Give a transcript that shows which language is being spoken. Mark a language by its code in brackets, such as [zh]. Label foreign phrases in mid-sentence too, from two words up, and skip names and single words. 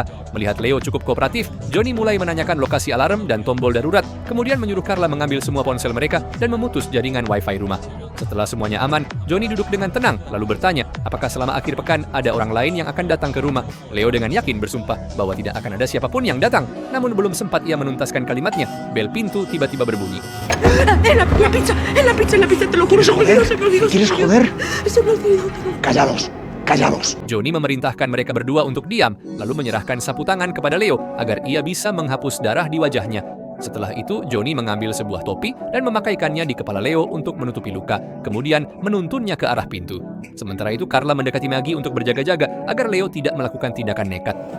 [id] Melihat Leo cukup kooperatif, Johnny mulai menanyakan lokasi alarm dan tombol darurat, kemudian menyuruh Carla mengambil semua ponsel mereka dan memutus jaringan wifi rumah. Setelah semuanya aman, Johnny duduk dengan tenang, lalu bertanya, apakah selama akhir pekan ada orang lain yang akan datang ke rumah. Leo dengan yakin bersumpah bahwa tidak akan ada siapapun yang datang. Namun belum sempat ia menuntaskan kalimatnya, bel pintu tiba-tiba berbunyi. [es] La pizza, te lo juro, se me olvidó. ¿Quieres joder? Se me olvidó. Callados. [id] Johnny memerintahkan mereka berdua untuk diam, lalu menyerahkan sapu tangan kepada Leo agar ia bisa menghapus darah di wajahnya. Setelah itu, Johnny mengambil sebuah topi dan memakaikannya di kepala Leo untuk menutupi luka, kemudian menuntunnya ke arah pintu. Sementara itu, Carla mendekati Maggie untuk berjaga-jaga agar Leo tidak melakukan tindakan nekat.